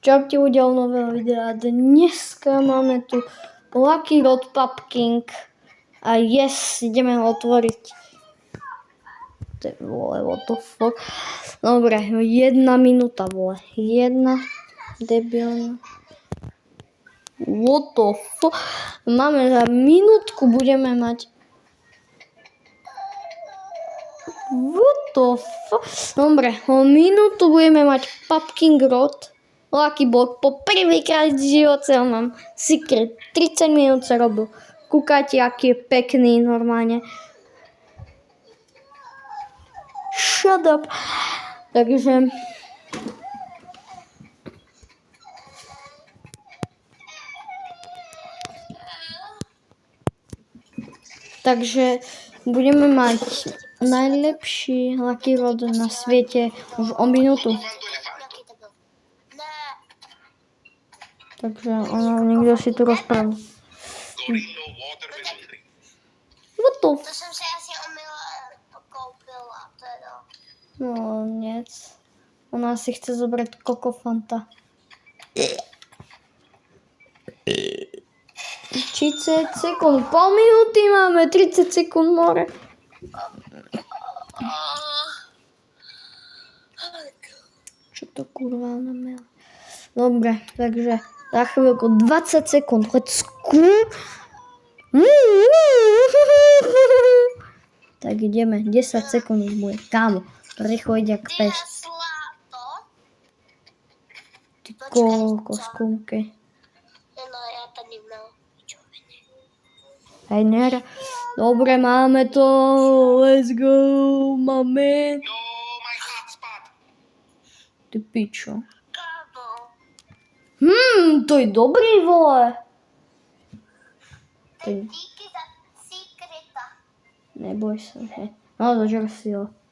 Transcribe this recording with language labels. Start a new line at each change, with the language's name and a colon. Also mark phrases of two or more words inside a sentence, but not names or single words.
Slovak: Čaute ľudia u nového videa. Dneska máme tu Lucky Road Pumpkin a yes, ideme ho otvoriť. Vole,
English: what the fuck.
Slovak: Dobre, 1 minúta, vole. 1 debilná.
English: What the fuck.
Slovak: Máme za minútku, budeme mať.
English: What the fuck.
Slovak: Dobre, o minútu budeme mať Pumpkin Road. Lucky Block, po prvýkrát v živote mám secret. 30 minút sa robil. Kúkajte, aký je pekný normálne.
English: Shut up.
Slovak: Takže budeme mať najlepší Lucky Road na svete už o minútu. Takže niekto si tu rozprával.
English: What the
Czech: To jsem si asi omylem koupila teda. No, nic.
Slovak: Ona si chce zobrať Coco Fanta. 30 sekúnd, pol minúty máme, 30 sekúnd more. Čo to kurva namela? Dobre, takže za chvíľku 20 sekúnd,
English: let's go.
Slovak: Tak ideme, 10 sekúnd už bude. Kámo, rýchlo ide jak pes. Ty koľko skúmky.
Czech: No, já tady měl čoviny.
Slovak: Hej, nera. Dobre, máme to.
English: Let's go,
Slovak: máme. Ty pičo. Kámo. To je dobrý, vole.
Czech: Díky za sekreta.
Slovak: Neboj sa, hej. No, zažer si ho.